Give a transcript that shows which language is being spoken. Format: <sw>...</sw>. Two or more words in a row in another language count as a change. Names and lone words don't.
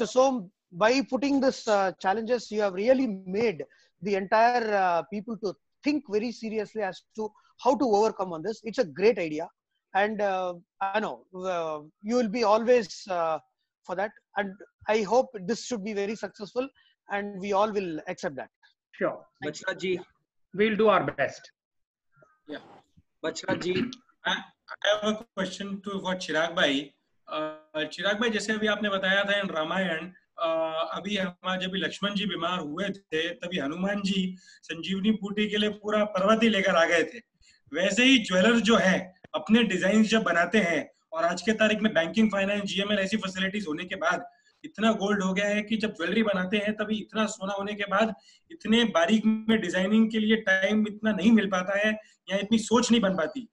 <en>Som, by putting this challenges, you have really made the entire people to think very seriously as to how to overcome on this. It's a great idea. And I know you will be always for that. And I hope this should be very successful and we all will accept that. Sure. Bachraj ji. We'll do our best. Yeah. Bachraj ji. I have a question for Chirag bhai.</en> <hi>चिराग भाई, जैसे अभी आपने बताया था इन रामायण, अभी हमारे जब लक्ष्मण जी बीमार हुए थे तभी हनुमान जी संजीवनी बूटी के लिए पूरा पर्वत ही लेकर आ गए थे। वैसे ही ज्वेलर्स जो हैं अपने डिजाइन जब बनाते हैं, और आज के तारीख में</hi> <en>banking, finance, GML</en> <hi>ऐसी फैसिलिटीज होने के बाद इतना गोल्ड हो गया है कि जब ज्वेलरी बनाते हैं तभी इतना सोना होने के बाद इतने बारीक में डिजाइनिंग के लिए टाइम इतना नहीं मिल पाता है या इतनी सोच नहीं बन पाती।</hi>